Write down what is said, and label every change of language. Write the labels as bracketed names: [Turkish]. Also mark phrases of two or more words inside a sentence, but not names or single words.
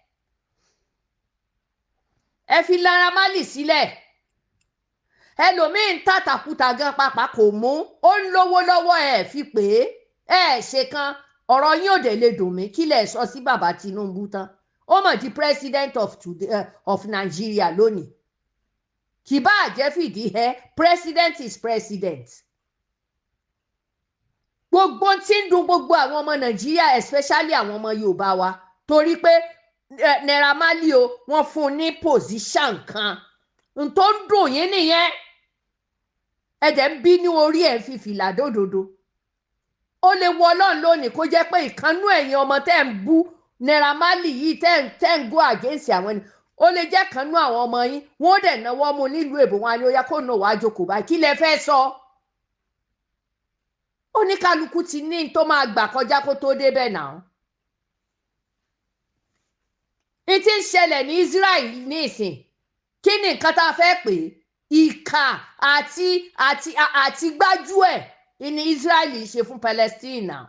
[Yoruba] ẹ fi Naira Marley sílẹ̀ ẹlòmíín tàtàkùtà gan pàpà kò mú ó ń lówó lọ́wọ́ ẹ fi pè é ṣe kan ọ̀rọ̀ yín ò dé lè dùn mí kí lẹ̀ sọ sí bàbá Tinubu tán ó mọ̀ di [English] president of Nigeria [Yoruba] lónìí kì bá àjẹ́ fìdí [English] president is president [Yoruba] gbogbo tí ń dùn gbogbo àwọn ọmọ Nàìjíríà especially àwọn ọmọ Yorùbá wa torí pé Naira Marley o wọ́n fún un ní position kan n tó ń dùn yín nìyẹn ẹ̀dẹ̀ ń bí ní orí ẹ̀ fi fìlà dódòdó ó lè wọ Ọlọ́run lónìí kó jẹ́ pé ìkànnú ẹ̀yin ọmọ tẹ́ ń bú Naira Marley yìí tẹ́ ń [English] go against [Yoruba] àwọn ẹni ó lè jẹ́ kànnú àwọn ọmọ yín wọ́n dẹ̀ náwó mu nílùú èbó wọn ni ó yá kó nà wá jókòó báyìí kí lẹ fẹ́ sọ oníkálukú ti ní tó máa gbà kọjá kó tó débẹ̀ náà ní tí ń ṣẹlẹ̀ ní Israel ní ìsìn kí ni nǹkan tá a fẹ́ pè ìkà àti gbájúẹ̀ ní Israel ṣe fún Palestine náà.